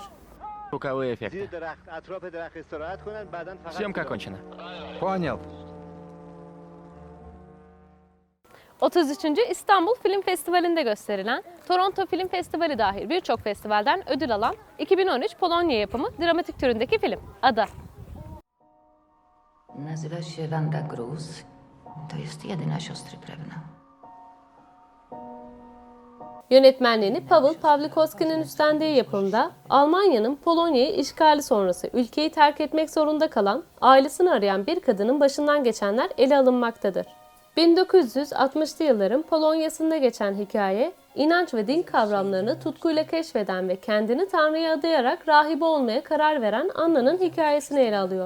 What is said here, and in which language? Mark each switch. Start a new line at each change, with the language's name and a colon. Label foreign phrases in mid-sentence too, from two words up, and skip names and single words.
Russian: Звуковые эффекты. Съемка окончена. Понял. 33.
Turkish: İstanbul Film Festivali'nde gösterilen, Toronto Film Festivali dahil birçok festivalden ödül alan 2013 Polonya yapımı dramatik türündeki film Ada.
Polish: Nazywa się Wanda Gruz. To jest jedyna siostry krewna.
Turkish: Yönetmenliğini Paweł Pawlikowski'nin üstlendiği yapımda Almanya'nın Polonya'yı işgali sonrası ülkeyi terk etmek zorunda kalan, ailesini arayan bir kadının başından geçenler ele alınmaktadır. 1960'lı yılların Polonya'sında geçen hikaye, inanç ve din kavramlarını tutkuyla keşfeden ve kendini Tanrı'ya adayarak rahibe olmaya karar veren Anna'nın hikayesini ele alıyor.